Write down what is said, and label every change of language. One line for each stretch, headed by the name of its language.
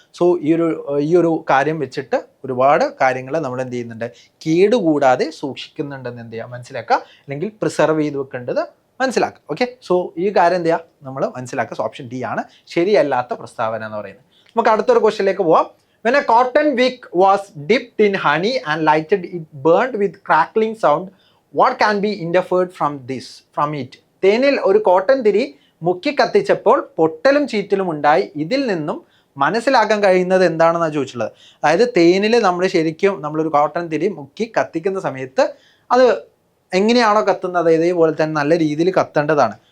Malayalam: So ഈ ഒരു കാര്യം വെച്ചിട്ട് ഒരുപാട് കാര്യങ്ങൾ നമ്മൾ എന്ത് ചെയ്യുന്നുണ്ട്, കേടുകൂടാതെ സൂക്ഷിക്കുന്നുണ്ടെന്ന് എന്ത് ചെയ്യുക, മനസ്സിലാക്കുക, അല്ലെങ്കിൽ പ്രിസർവ് ചെയ്ത് വെക്കേണ്ടത് മനസ്സിലാക്കുക. ഓക്കെ, സോ ഈ കാര്യം എന്ത് ചെയ്യുക, നമ്മൾ മനസ്സിലാക്കുക. സോ ഓപ്ഷൻ ഡി ആണ് ശരിയല്ലാത്ത പ്രസ്താവന എന്ന് പറയുന്നത്. നമുക്ക് അടുത്തൊരു ക്വസ്റ്റ്യനിലേക്ക് പോവാം.
English: When a cotton wick was dipped in honey and lighted, it burned with crackling sound. What can be inferred from it?
Malayalam: തേനിൽ ഒരു കോട്ടൺ തിരി മുക്കി കത്തിച്ചപ്പോൾ പൊട്ടലും ചീറ്റലും ഉണ്ടായി. ഇതിൽ നിന്നും മനസ്സിലാക്കാൻ കഴിയുന്നത് എന്താണെന്നാണ് ചോദിച്ചിട്ടുള്ളത്. അതായത് തേനിൽ നമ്മൾ ശരിക്കും നമ്മളൊരു കോട്ടൺ തിരി മുക്കി കത്തിക്കുന്ന സമയത്ത് അത് എങ്ങനെയാണോ കത്തുന്നത് ഇതേപോലെ തന്നെ നല്ല രീതിയിൽ കത്തേണ്ടതാണ്.